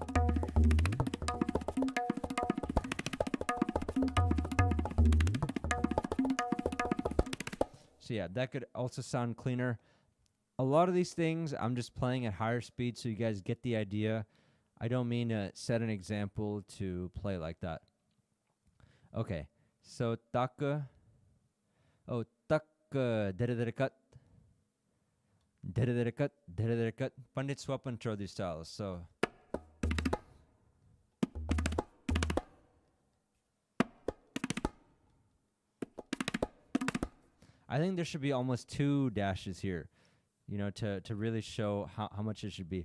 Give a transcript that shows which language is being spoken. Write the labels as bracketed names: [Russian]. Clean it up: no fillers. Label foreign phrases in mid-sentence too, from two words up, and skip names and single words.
[English] So yeah, that could also sound cleaner. A lot of these things, I'm just playing at higher speed so you guys get the idea. I don't mean to set an example to play like that. Okay, so taka. Oh, taka, dhere dhere cut. Dhere dhere cut, dhere dhere cut. Pandit Swapan Chaudhary styles. So I think there should be almost 2 dashes here, you know, to really show how much it should be.